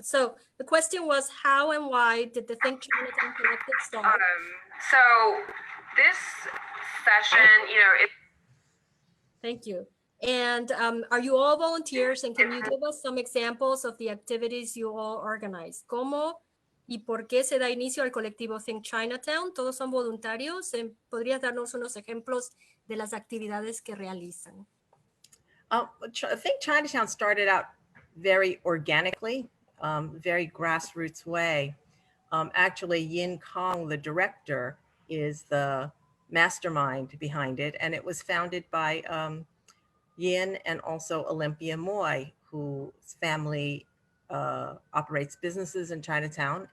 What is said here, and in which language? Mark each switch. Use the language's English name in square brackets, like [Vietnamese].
[English] So the question was, how and why did the Think Chinatown Collective start? So this session, Thank you. And are you all volunteers? And can you give us some examples of the activities you all organize? [Spanish] ¿Cómo y por qué se da inicio al colectivo Think Chinatown? Todos son voluntarios. ¿Podrías darnos unos ejemplos de las actividades que realizan? [English] I think Chinatown started out very organically, very grassroots way. Actually, Yin Kong, the director, is the mastermind behind it. And it was founded by Yin and also Olympia Moy, whose family operates businesses in Chinatown.